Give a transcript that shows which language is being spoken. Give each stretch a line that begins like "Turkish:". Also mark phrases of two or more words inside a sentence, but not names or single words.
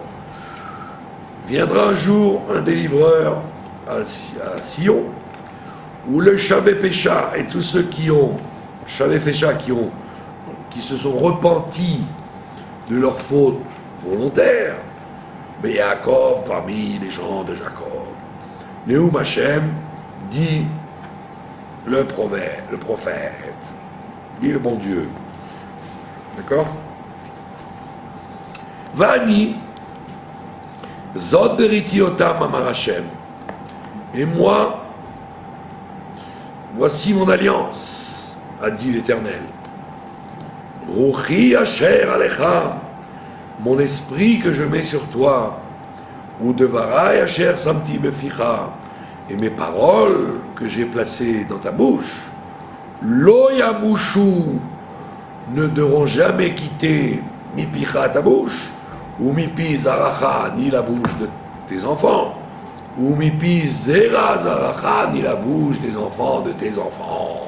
French: Viendra un jour un délivreur à Sion, où le
Hebrew: שבי פשע
French: et tous ceux qui ont
Hebrew: שבי פשע
French: qui se sont repentis de leurs fautes volontaires, mais Yaakov parmi les gens de Jacob.
Hebrew: נאם השם
French: dit le prophète, dit le bon Dieu. D'accord?
Hebrew: ואני זאת בריתי אותם אמר השם.
French: Et moi, voici mon alliance, a dit l'Éternel.
Hebrew: רוחי אשר עליך,
French: mon esprit que je mets sur toi,
Hebrew: ודברי אשר שמתי בפיך,
French: et mes paroles que j'ai placées dans ta bouche,
Hebrew: לא ימושו,
French: ne devront jamais quitter
Hebrew: מפיך
French: ta bouche,
Hebrew: ומפי זרעך,
French: ni la bouche de tes enfants,
Hebrew: ומפי זרע זרעך,
French: ni la bouche des enfants de tes enfants.